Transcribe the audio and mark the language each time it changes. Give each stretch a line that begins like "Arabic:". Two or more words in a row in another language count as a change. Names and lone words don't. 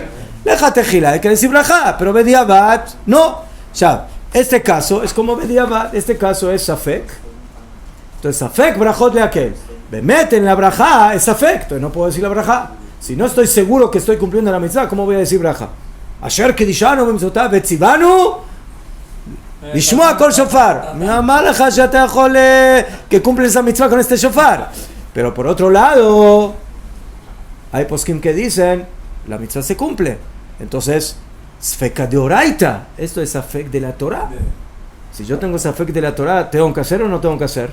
Spanish: Hay que decir braja, pero bediabat no. Ya, este caso es como bediabat, este caso es safek. Entonces
Hebrew: ספק ברכות להקל.
Spanish: Me meten la braja, es safek, entonces no puedo decir la braja. Si no estoy seguro que estoy cumpliendo la mitzvah, ¿cómo voy a decir braja?
Hebrew: אשר קדשנו במצוותיו וצונו לשמוע כל שופר. מי אמר לך שאתה יכול
Spanish: que cumples esa mitzvah con este shofar? Pero por otro lado, hay poskim que dicen la mitzvah se cumple. Entonces,
Aramaic: ספיקא דאורייתא.
Spanish: Esto es safek de la Torah. Si yo tengo safek de la Torah, ¿tengo que hacer o no tengo que hacer?